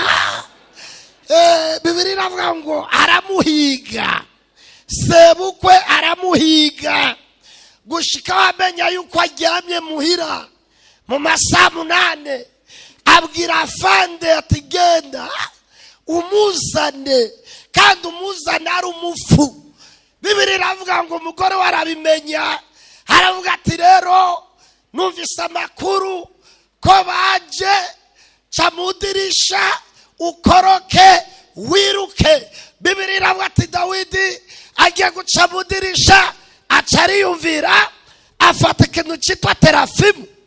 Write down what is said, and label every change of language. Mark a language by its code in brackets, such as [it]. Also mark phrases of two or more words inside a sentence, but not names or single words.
[rn] Bibiliya iravuga ngo aramuhiga, sebukwe aramuhiga, gushika wamenya yuko aryamye muhira mu masaha 8. Abwira afande ati genda umuzane, kandi umuzane ari umufu. Bibiliya iravuga ngo umugore warabimenya, aravuga ati rero numvise amakuru ko baje, ca mudirisha ukoroke wiruke. Bibiliya iravuga ati Dawidi agiye guca mudirisha, aca ariyumvira, afata ikintu cyitwa terafimu.